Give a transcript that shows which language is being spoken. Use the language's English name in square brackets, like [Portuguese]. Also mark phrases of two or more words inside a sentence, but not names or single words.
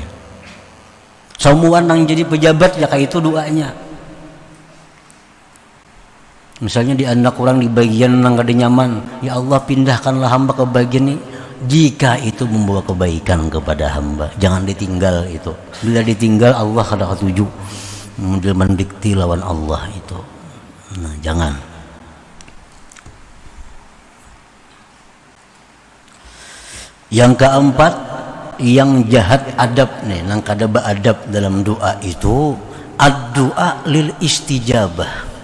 [Indonesian] Semua yang jadi pejabat ya kayak itu doanya. Misalnya di anak orang di bagian yang gak nyaman, ya Allah pindahkanlah hamba ke bagian ini. Jika itu membawa kebaikan kepada hamba, jangan ditinggal itu. [Banjar] Bila ditinggal Allah kada ketuju, mendikti lawan Allah itu. [Indonesian] Nah jangan. Yang keempat, yang jahat adab nih, [Banjar] nang kada beadab [Indonesian] dalam doa itu, [Arabic] الدعاء للاستجابة.